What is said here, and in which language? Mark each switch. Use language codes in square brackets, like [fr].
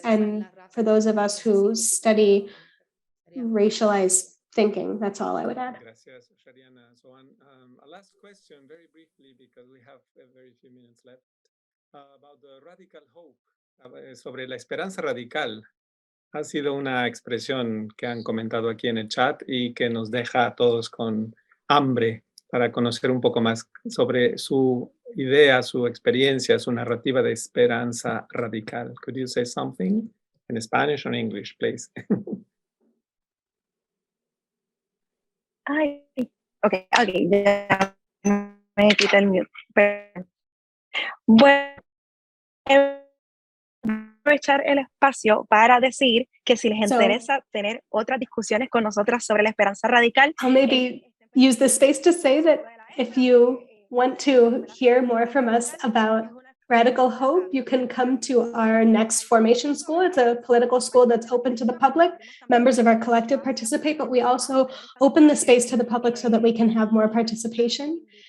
[en] And for those of us who study racialized thinking, that's all I would add. [es] Gracias, Shariana. [en] So a last question, very briefly, because we have very few minutes left, about the radical hope, [es] sobre la esperanza radical. Ha sido una expresión que han comentado aquí en el chat y que nos deja a todos con hambre para conocer un poco más sobre su idea, su experiencia, su narrativa de esperanza radical. [en] Could you say something in Spanish or English, please? [es] Ay, ok, ya me quité el mute. Bueno, aprovechar el espacio para decir que si les interesa tener otras discusiones con nosotras sobre la esperanza radical, [en] I'll maybe use this space to say that if you want to hear more from us about radical hope, you can come to our next formation school. It's a political school that's open to the public. Members of our collective participate, but we also open the space to the public so that we can have more participation.